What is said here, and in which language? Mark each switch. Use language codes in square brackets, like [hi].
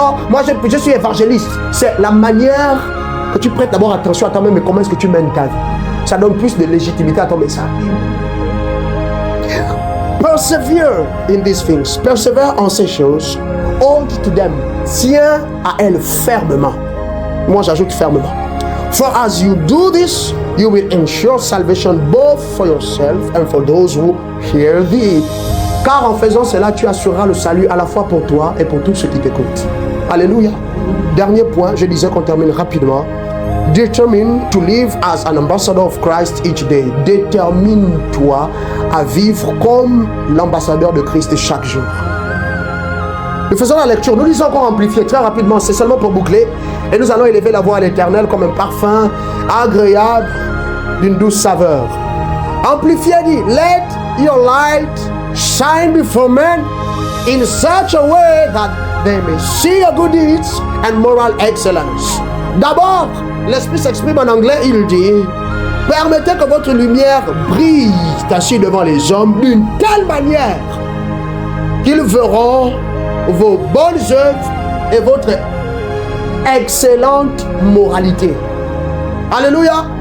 [fr] Moi je suis évangéliste. C'est la manière que tu prêtes d'abord attention à toi-même et comment est-ce que tu mènes ta vie. Ça donne plus de légitimité à ton message. [en] Persevere in these things. [fr] Persévère en ces choses. [en] Hold to them. [fr] Tiens à elles fermement. Moi j'ajoute fermement. [en] For as you do this, you will ensure salvation both for yourself and for those who hear thee. [fr] Car en faisant cela, tu assureras le salut à la fois pour toi et pour tous ceux qui t'écoutent. Alléluia. Dernier point, je disais qu'on termine rapidement. [en] Determine to live as an ambassador of Christ each day. [fr] Détermine-toi à vivre comme l'ambassadeur de Christ chaque jour. Nous faisons la lecture, nous lisons encore Amplifié très rapidement, c'est seulement pour boucler. Et nous allons élever la voix à l'Éternel comme un parfum agréable d'une douce saveur. Amplifié dit, [en] let your light shine before men in such a way that they may see your good deeds and moral excellence. [fr] D'abord, l'Esprit s'exprime en anglais, il dit, permettez que votre lumière brille ainsi devant les hommes d'une telle manière qu'ils verront vos bonnes œuvres et votre excellente moralité. Alléluia.